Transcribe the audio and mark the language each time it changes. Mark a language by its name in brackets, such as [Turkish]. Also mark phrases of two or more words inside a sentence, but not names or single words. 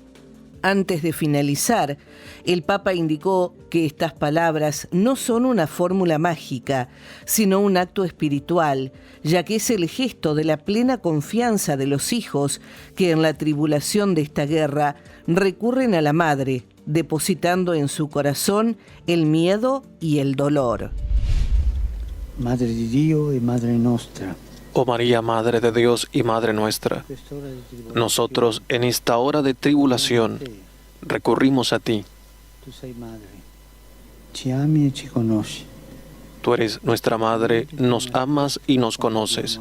[Spanish] Antes de finalizar, el Papa indicó que estas palabras no son una fórmula mágica, sino un acto espiritual, ya que es el gesto de la plena confianza de los hijos que en la tribulación de esta guerra recurren a la Madre, depositando en su corazón el miedo y el dolor. [Italian] Madre di Dio e Madre nostra. [Spanish] Oh María, Madre de Dios y Madre nuestra, nosotros en esta hora de tribulación recurrimos a ti. Tú eres nuestra Madre, nos amas y nos conoces.